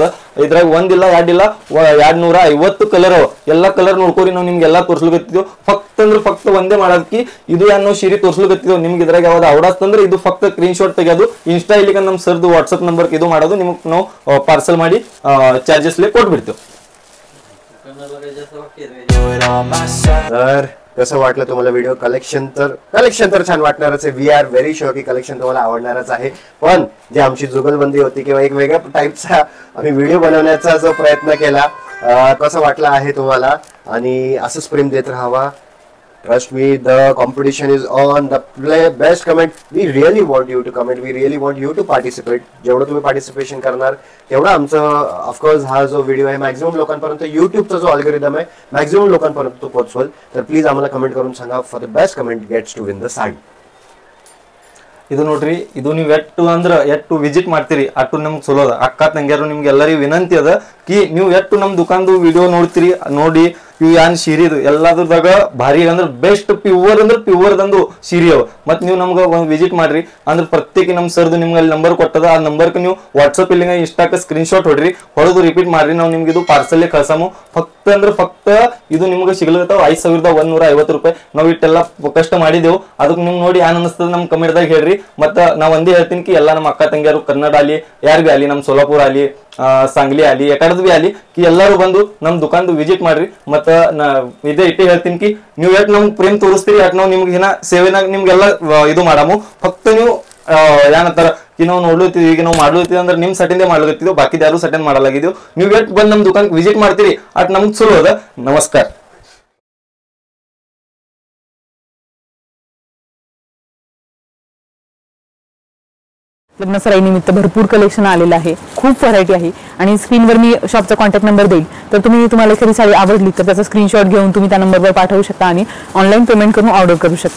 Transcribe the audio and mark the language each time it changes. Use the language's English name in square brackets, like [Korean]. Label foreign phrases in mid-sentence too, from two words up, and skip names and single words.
[Kannada] ಇದ್ರಾಗ ಒಂದಿಲ್ಲ ಎರಡಿಲ್ಲ 250 ಕಲರ್ ಅವ. ಎಲ್ಲ ಕಲರ್ ನೋಡ್ಕೋರಿ. ನಾವು ನಿಮ್ಗೆ ಎಲ್ಲ ತೋರಿಸ್ಲಿಕತ್ತಿದ್ವು. ಫಕ್ತ ಒಂದೇ ಮಾಡೋದಕ್ಕೆ ಇದು ನಾವು ಸೀರೆ ತೋರಿಸ್ಲಿಕತ್ತಿದ್ವು. ನಿಮ್ಗೆ ಇದ್ರಾಗ ಯಾವ್ದು ಅವಡಾಸ್ತಂದ್ರೆ ಇದು ಫಕ್ತ [English] screen shot [Kannada] ತೆಗೆಯೋದು ಇನ್ಸ್ಟಾ ಇಲ್ಲಿಗೆ ನಮ್ಮ ಸರ್ದು ವಾಟ್ಸಪ್ ನಂಬರ್ ಇದು ಮಾಡೋದು. ನಿಮಗೆ ನಾವು ಪಾರ್ಸಲ್ ಮಾಡಿ ಚಾರ್ಜೆಸ್ಲೆ ಕೊಟ್ಬಿಡ್ತೇವೆ. [Marathi] कसं वाटलं तुम्हाला व्हिडिओ? कलेक्शन तर छान वाटणारच आहे. [English] We are very sure [Marathi] की कलेक्शन तुम्हाला आवडणारच आहे. पण जे आमची जुगलबंदी होती किंवा एक वेगळ्या टाईपचा आम्ही व्हिडिओ बनवण्याचा जो प्रयत्न केला कसं वाटलं आहे तुम्हाला? आणि असंच प्रेम देत राहावा. [English] Trust me, the competition is on. The best comment. We really want you to comment. We really want you to participate. [Marathi] जेवढं तुम्ही पार्टिसिपेशन करणार तेवढं आमचं ऑफकोर्स हा जो व्हिडिओ आहे मॅक्झिमम लोकांपर्यंत युट्यूबचा जो अल्गोरिदम आहे मॅक्झिमम लोकांपर्यंत तो पोहोचवेल. तर प्लीज आम्हाला कमेंट करून सांगा. [English] For the best comment gets to win the saree. [Kannada] ಇದು ನೋಡ್ರಿ, ಇದು ನೀವು ಎಷ್ಟು ವಿಸಿಟ್ ಮಾಡ್ತೀರಿ ಅಟ್ಟು ನಮ್ಗೆ ಚಲೋ ಅದ. ಅಕ್ಕ ತಂಗ್ಯಾರು ನಿಮ್ಗೆ ಎಲ್ಲರಿಗೂ ವಿನಂತಿ ಅದ ಕಿ ನೀವು ಎಷ್ಟು ನಮ್ಮ ದುಕಾನ್ದು ವಿಡಿಯೋ ನೋಡ್ತೀರಿ, ನೋಡಿ ಇವು ಏನ್ ಸೀರೆ ಇದು ಎಲ್ಲಾದ್ರದಾಗ ಭಾರಿ ಅಂದ್ರೆ [English] best pure [Kannada] ಅಂದ್ರೆ ಪ್ಯೂರ್ದಂದು ಸೀರೆ ಅವ. ಮತ್ ನೀವು ನಮ್ಗೆ ವಿಸಿಟ್ ಮಾಡ್ರಿ ಅಂದ್ರೆ ಪ್ರತ್ಯೇಕ ನಮ್ ಸರ್ದು ನಿಮ್ಗೆ ಅಲ್ಲಿ ನಂಬರ್ ಕೊಟ್ಟದ, ಆ ನಂಬರ್ಗೆ ನೀವು ವಾಟ್ಸಪ್ ಇಲ್ಲಿ ಇನ್ಸ್ಟಾಕ್ಕೆ [English] screen shot [Kannada] ಹೊಡ್ರಿ, ಹೊಡೆದು ರಿಪೀಟ್ ಮಾಡ್ರಿ, ನಾವು ನಿಮ್ಗೆ ಇದು ಪಾರ್ಸಲ್ ಕಳ್ಸಾಮು. ಫಕ್ತ ಅಂದ್ರೆ ಫಕ್ತ ಇದು ನಿಮ್ಗೆ ಸಿಗ್ಲತ್ತಾವ 5150 ರೂಪಾಯಿ. ನಾವು ಇಟ್ಟೆಲ್ಲ ಕಷ್ಟ ಮಾಡಿದೆವು, ಅದಕ್ಕೆ ನಿಮ್ಗೆ ನೋಡಿ ಏನ್ ಅನಿಸ್ತದ ನಮ್ ಕಮೆಂಟ್ದಾಗ ಹೇಳ್ರಿ. ಮತ್ತ ನಾವ್ ಒಂದೇ ಹೇಳ್ತೀನಿ ಕಿ ಎಲ್ಲಾ ನಮ್ಮ ಅಕ್ಕ ತಂಗಿಯರು ಕನ್ನಡ ಅಲ್ಲಿ ಯಾರು ಬಿ ಅಲ್ಲಿ, ನಮ್ ಸೋಲಾಪುರ ಅಲ್ಲಿ सांगली आली ಎಕಡದ್ ಬಿ ಆಲಿ ಕಿ ಎಲ್ಲರೂ ಬಂದು ನಮ್ ದುಕಾನ್ದು ವಿಸಿಟ್ ಮಾಡ್ರಿ. ಮತ್ತ ಇದೇ ಇಟ್ಟೆ ಹೇಳ್ತೀನಿ ಕಿ ನೀವು ಯಾಕೆ ನಮ್ಗೆ ಪ್ರೇಮ್ ತೋರಿಸ್ತೀರಿ, ಯಾಕೆ ನಾವು ನಿಮ್ಗೆ ಏನ ಸೇವೆನಾಗ ನಿಮ್ಗೆಲ್ಲ ಇದು ಮಾಡಾಮು. ಫಕ್ತ ನೀವು ಏನಂತಾರ ಕಿ ನಾವು ನೋಡ್ಲತ್ತೀವಿ, ಈಗ ನಾವು ಮಾಡ್ಲತ್ತೀವಿ ಅಂದ್ರೆ ನಿಮ್ ಸಟಿಂದೇ ಮಾಡ್ಲತ್ತಿದ್ವು, ಬಾಕಿದ ಯಾರು ಸಟೆಂಡ್ ಮಾಡಲಾಗಿದ್ದೀವಿ. ನೀವು ಯಾಕೆ ಬಂದು ನಮ್ ದುಕಾನ್ ವಿಸಿಟ್ ಮಾಡ್ತೀರಿ ಅಟ್ ನಮ್ಗೆ ಚಲೋ ಅದ. ನಮಸ್ಕಾರ. [Marathi] लग्न सराईनिमित्त भरपूर कलेक्शन आलेलं आहे, खूप व्हरायटी आहे. आणि स्क्रीनवर मी शॉपचा कॉन्टॅक्ट नंबर देईल, तर तुम्हाला एखादी साडी आवडली तर त्याचा स्क्रीनशॉट घेऊन तुम्ही त्या नंबरवर पाठवू शकता आणि ऑनलाईन पेमेंट करून ऑर्डर करू शकता.